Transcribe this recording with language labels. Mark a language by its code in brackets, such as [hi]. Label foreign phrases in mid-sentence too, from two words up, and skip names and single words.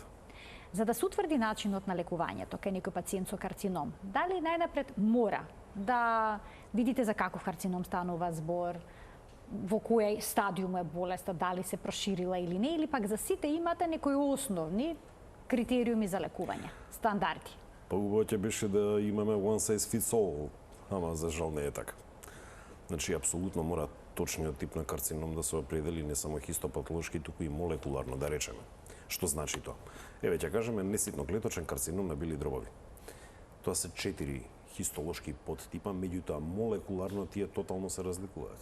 [mk] За да се утврди начинот на лекувањето кај некој пациент со карцином, дали најнапред мора да видите за каков карцином станува збор, во кој стадиум е болеста, дали се проширила или не, или пак за сите имате некои основни критериуми за лекување, стандарди? Поубаво ќе беше да имаме [en] one size fits all, [mk] ама за жал не е така. Значи, апсолутно мора точниот тип на карцином да се определи не само хистопатолошки, туку и молекуларно, да речеме. Што значи тоа? Еве, ќе кажеме неситно клеточен карцином на бели дробови. Тоа се 4 хистолошки подтипа, меѓутоа молекуларно тие тотално се разликуваат.